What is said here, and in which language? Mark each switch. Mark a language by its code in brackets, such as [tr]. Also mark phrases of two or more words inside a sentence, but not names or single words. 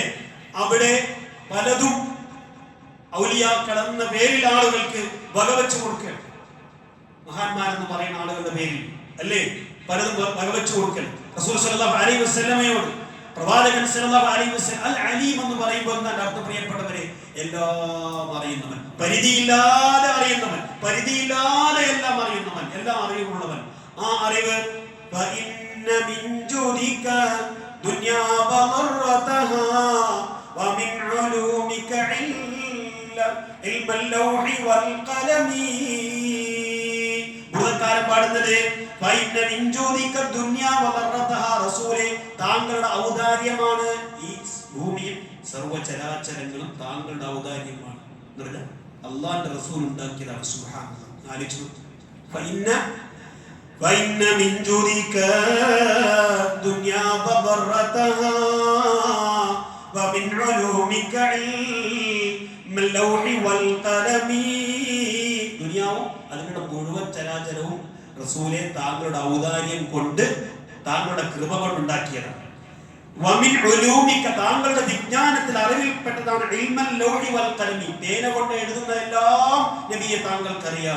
[ml] അവിടെ പലതും ഔലിയാക്കൾ എന്ന പേരിൽ ആളുകൾക്ക് വകവെച്ചു കൊടുക്കൽ, മഹാന്മാരെന്ന് പറയുന്ന ആളുകളുടെ പേരിൽ അല്ലേ പലതും വകവെച്ചു കൊടുക്കൽ. റസൂൽ [ar] صلى الله عليه وسلم [ml] പ്രവാചകൻ [ar] صلى الله عليه وسلم العليم [ml] എന്ന് പറയുമ്പോൾ എന്താണ് അർത്ഥം പ്രിയപ്പെട്ടവരെ? എല്ലാം അറിയുന്നവൻ, പരിധിയില്ലാതെ അറിയുന്നവൻ, പരിധിയില്ലാതെ എല്ലാം അറിയുന്നവൻ, എല്ലാം അറിവുള്ളവൻ. ആ അറിവ് [ar] فإن من جودك دنيا بضرتها ومن علومك علم اللوح والقلم. [ml] ബുധക്കാരൻ പാടുന്നത് [ar] فإن من جودك دنيا بضرتها, [ml] റസൂലേ താങ്കളുടെ ഔദാര്യമാണ് ഈ ഭൂമിയിൽ സർവ്വചരാചരങ്ങളും താങ്കളുടെ ഔദാര്യമാണ്. അല്ലാഹുവിന്റെ റസൂൽ ഉണ്ടാക്കിയതാണ്. സുബ്ഹാനല്ലാഹ്, ആലോചിച്ചു. [ar] فإن من جودك الدنيا بضرتها ومن علومك علم اللوح والقلم. [ml] ദുനിയാവും അതിന്റെ മുഴുവൻ ചരാചരവും റസൂലേ താങ്കളുടെ ഔദാര്യം കൊണ്ട്, താങ്കളുടെ കൃപ കൊണ്ട് ഉണ്ടാക്കിയതാണ്. [ar] ومن علومك, [ml] താങ്കളുടെ വിജ്ഞാനത്തിൽ അറിവിൽപ്പെട്ടതാണ് [ar] علم اللوح والقلم, [ml] പേന കൊണ്ട് എഴുതുന്നതെല്ലാം നബിയെ താങ്കൾക്കറിയാം.